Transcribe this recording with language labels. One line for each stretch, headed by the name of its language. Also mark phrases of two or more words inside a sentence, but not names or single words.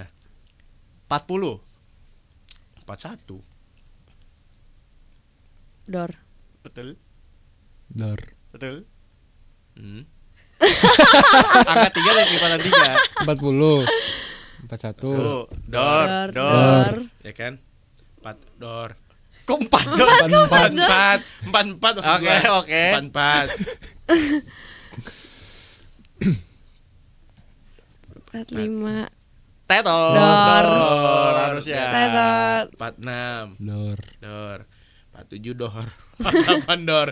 Indonesian: 40. 41. Door. Betul. Door. Angka 3 dan kelipatan 3. 40. 41. Tuh, door. Ya kan? 4 door. Kok 4 door? 44 maksud gue. Oke. 44. 45. Tetot. Door. Harusnya. Tetot. 46 Door. door. 47 door. 48 door.